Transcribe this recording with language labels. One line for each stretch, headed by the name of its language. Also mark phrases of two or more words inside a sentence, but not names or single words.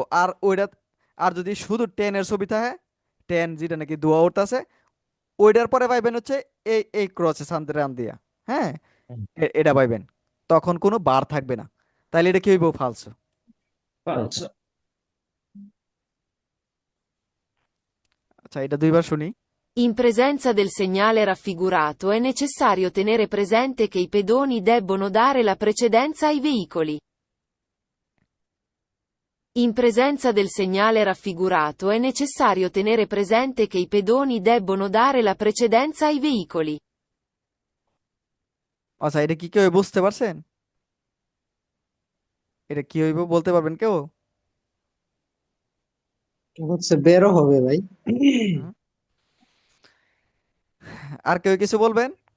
Bangla: আর ওইটা, আর যদি শুধু টেনের ছবি থাকে, টেন যেটা নাকি দোয়া উঠতেছে, ওইটার পরে পাইবেন হচ্ছে এই এই ক্রসে শান্তিরাম দিয়া, হ্যাঁ, হুম, এটা পাইবেন, তখন কোনো বার থাকবে না। তাইলে এটা কি হইব? ফালসো। ফালস। ফালতু। আচ্ছা, এটা দুইবার শুনি।
Italian: In presenza del segnale raffigurato è necessario tenere presente che i pedoni debbono dare la precedenza ai veicoli. In presenza del segnale raffigurato è necessario tenere presente che i pedoni debbono dare la precedenza ai veicoli.
Bangla: আচ্ছা, এটা কি কেউ বুঝতে পারছেন? এটা কি হইব বলতে পারবেন কেউ? এটা হচ্ছে বেরো হবে ভাই। হুম? আর কেউ কিছু বলবেন?